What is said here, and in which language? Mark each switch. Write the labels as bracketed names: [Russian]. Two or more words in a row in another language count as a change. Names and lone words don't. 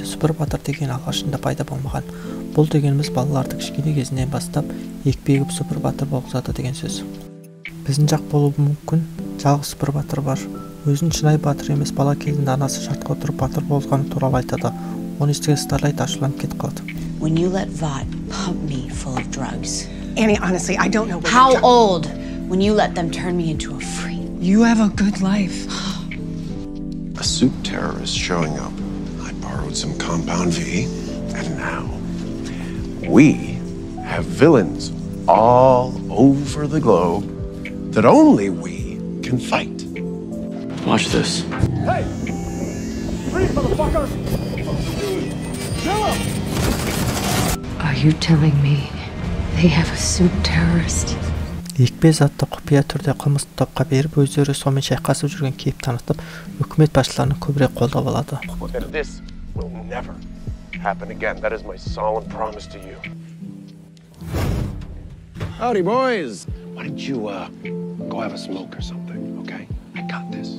[Kazakh] Супер батыр деген алғашында пайда болмаған. Бұл дегеніміз балаларды кішкене кезінен бастап екпегіп супер батыр болғызады деген сөз. Біздің жақ болуы мүмкін, жалғыз супер батыр бар. Өзін шынайы батыр емес, бала кезінде анасы шартқа отырып батыр болғаны туралы айтады. Оны естіген Старлайт ашуланып кетіп қалды. [English] When you let Vought pump me full of drugs. Annie, honestly, I don't know. How old? When you let them turn me into a freak. You have a good life. A suit terrorist showing up. I borrowed some Compound V, and now we have villains all over the globe that only we can fight. Watch this. Hey! Freeze, motherfucker! Are you telling me they have a suit terrorist? [Kazakh] Екпе затты құпия түрде қылмысты топқа беріп, өздері сонымен шайқасып жүрген кейіп танытып, үкімет басшыларының көбірек қолдап алады. [English] And this will never happen again. That is my solemn promise to you. Howdy, boys. Why don't you go have a smoke or something, okay? I got this.